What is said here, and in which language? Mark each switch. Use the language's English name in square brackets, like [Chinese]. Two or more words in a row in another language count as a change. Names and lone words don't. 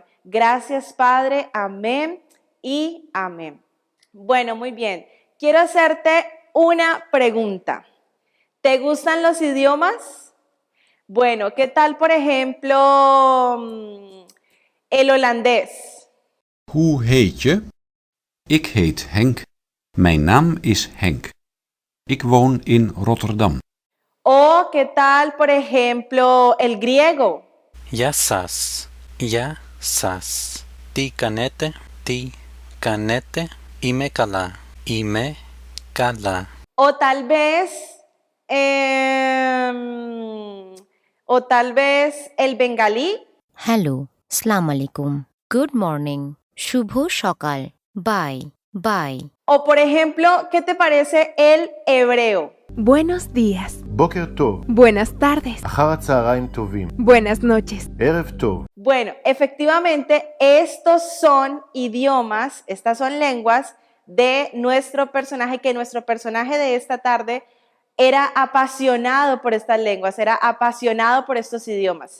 [Spanish] Gracias, Padre. Amén y amén. Bueno, muy bien. Quiero hacerte una pregunta. ¿Te gustan los idiomas? Bueno, ¿qué tal, por ejemplo, el holandés? [Dutch] Hoe heet je? Ik heet Henk. Mijn naam is Henk. Ik woon in Rotterdam. [Spanish] ¿O qué tal, por ejemplo, el griego? [Greek] Γεια σας. Τι κάνετε, είμαι καλά. [Spanish] O tal vez el bengalí. [Bangla] হ্যালো, [Arabic] سلام عليكم, [English] good morning, [Bangla] শুভ সকাল, বাই। [Spanish] O por ejemplo, ¿qué te parece el hebreo? Buenos días. [Hebrew] בוקר טוב, [Spanish] Buenas tardes. [Hebrew] אחר הצהריים טובים, [Spanish] Buenas noches. [Hebrew] ערב טוב. [Spanish] Bueno, efectivamente, estos son idiomas, estas son lenguas de nuestro personaje, que nuestro personaje de esta tarde era apasionado por estas lenguas, era apasionado por estos idiomas.